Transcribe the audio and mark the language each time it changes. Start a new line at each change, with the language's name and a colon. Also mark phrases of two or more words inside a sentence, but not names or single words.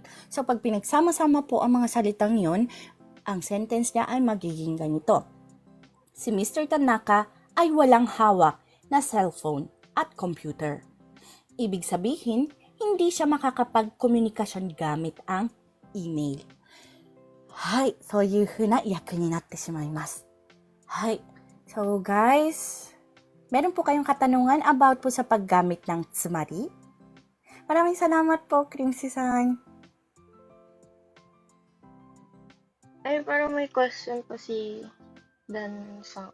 Filipino: So, pag pinagsama-sama po ang mga salitang yon, ang sentence niya ay magiging ganito. Si Mr. Tanaka ay walang hawak na cellphone at computer. Ibig sabihin, hindi siya makakapag-komunikasyon gamit ang email.
Japanese: Hai, そういう風な訳になってしまいます。Hai.
Filipino: So guys, meron po kayong katanungan about po sa paggamit ng tsumari? Maraming salamat po, Crimson. Ay, parang may question po si Dan-san.